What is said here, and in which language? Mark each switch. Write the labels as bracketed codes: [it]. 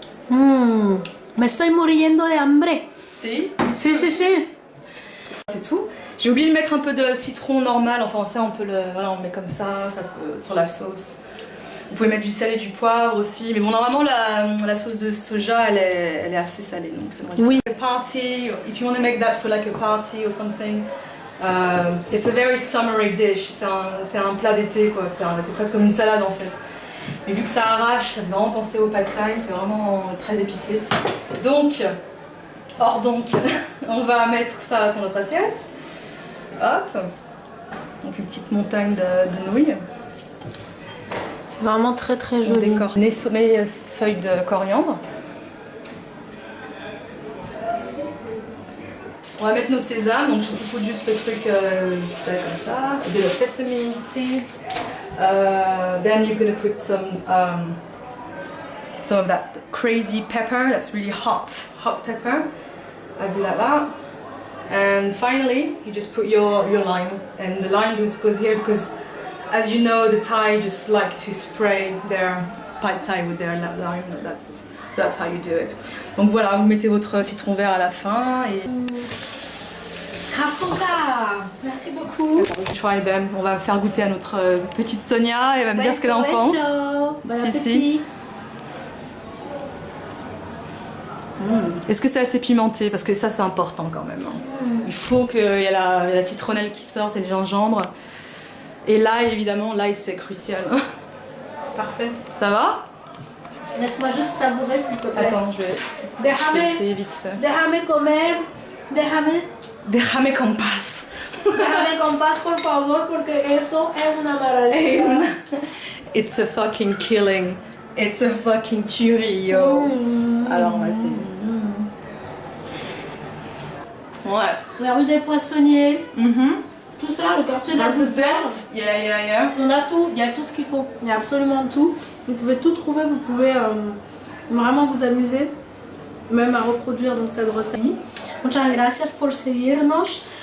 [es] Me estoy muriendo de hambre. Si. Si. [fr] C'est tout. J'ai oublié de mettre un peu de citron normal, enfin ça on peut on met comme ça peut, sur la sauce. Vous pouvez mettre du sel et du poivre aussi, mais bon normalement la sauce de soja elle est assez salée, donc c'est bon. Oui. [en] A party, if you want to make that for like a party or something, it's a very summery dish. [fr] C'est un plat d'été quoi, c'est presque comme une salade en fait. Mais vu que ça arrache, ça fait vraiment penser au pad thai, c'est vraiment très épicé. Donc Or donc, on va mettre ça sur notre assiette. Hop. Donc une petite montagne de nouilles. C'est vraiment très très On joli. décore mes feuilles de coriandre. On va mettre nos sésames, donc je suppose juste le truc comme ça, [en] a bit of sesame seeds. Then you're gonna put some of that crazy pepper, that's really hot pepper. I do like that. And finally, you just put your lime, and the lime just goes here because, as you know, the Thai just like to spray their pad Thai with their lime. So that's how you do it. [fr] Donc voilà, vous mettez votre citron vert à la fin et. Kapura, merci beaucoup. [en] Try them. [fr] On va faire goûter à notre petite Sonia et elle va me dire ce qu'elle en pense. Bon [es] Si, [fr] appétit. [es] si. [fr] Est-ce que c'est assez pimenté? Parce que ça c'est important quand même. Il faut qu'il y ait la citronnelle qui sorte et le gingembre. Et l'ail évidemment, l'ail c'est crucial. Parfait. Ça va? Laisse-moi juste savourer s'il te plaît. Attends, je vais essayer vite fait. [es] Déjame comer. Déjame con paz. Déjame con paz, por favor, porque eso es una maravilla. [en] It's a fucking killing. It's a fucking tuerie, yo. [fr] Alors on va essayer. Ouais. La rue des Poissonniers. Tout ça, le quartier de la Goutte. [en] Yeah. [fr] On a tout, il y a tout ce qu'il faut. Il y a absolument tout. Vous pouvez tout trouver, vous pouvez vraiment vous amuser, même à reproduire donc cette recette. [es] Muchas gracias por seguirnos.